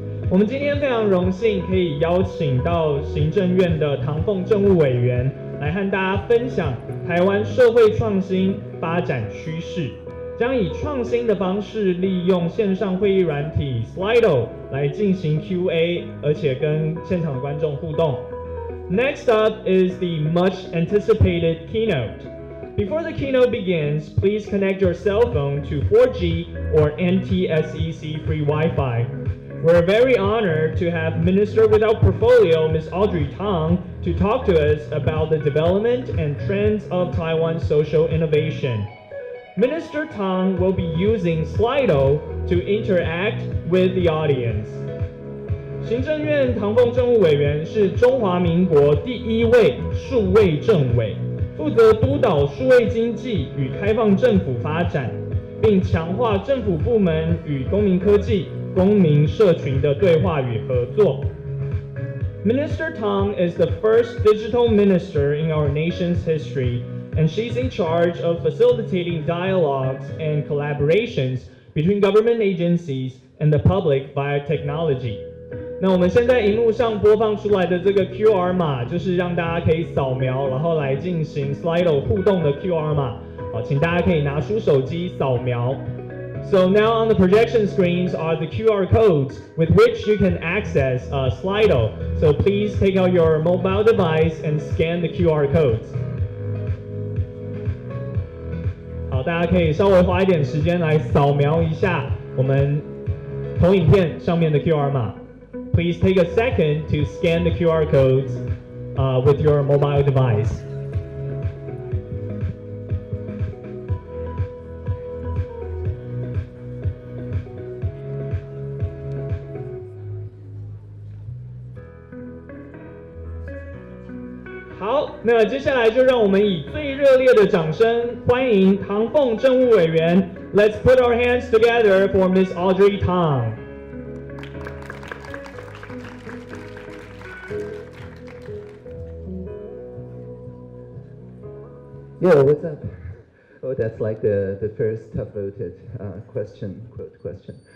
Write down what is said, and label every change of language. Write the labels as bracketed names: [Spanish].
[Chinese] 我们今天非常荣幸可以邀请到行政院的唐凤政务委员来和大家分享台湾社会创新发展趋势，将以创新的方式利用线上会议软体 Slido 来进行 QA， 而且跟现场的观众互动。 [English] Next up is the much anticipated keynote. Before the keynote begins, please connect your cell phone to 4G or NTSEC free Wi-Fi. We're very honored to have Minister without Portfolio, Ms. Audrey Tang, to talk to us about the development and trends of Taiwan's social innovation. Minister Tang will be using Slido to interact with the audience. [Chinese] 行政院唐凤政务委员是中华民国第一位数位政委，负责督导数位经济与开放政府发展，并强化政府部门与公民科技、公民社群的对话与合作。 [English] Minister Tang is the first digital minister in our nation's history, and she's in charge of facilitating dialogues and collaborations between government agencies and the public via technology. [Chinese] 那我们现在荧幕上播放出来的这个 QR 码，就是让大家可以扫描，然后来进行 Slido 互动的 QR 码。好，请大家可以拿出手机扫描。 [English] So now on the projection screens are the QR codes with which you can access Slido. So please take out your mobile device and scan the QR codes. [Chinese] 好，大家可以稍微花一点时间来扫描一下我们投影片上面的 QR 码。 [English] Please take a second to scan the QR codes with your mobile device. [Chinese] 好，那接下来就让我们以最热烈的掌声欢迎唐凤政务委员。 [English] Let's put our hands together for Ms. Audrey Tang. Yeah, what's up? Oh, that's like the first top voted question, quote question.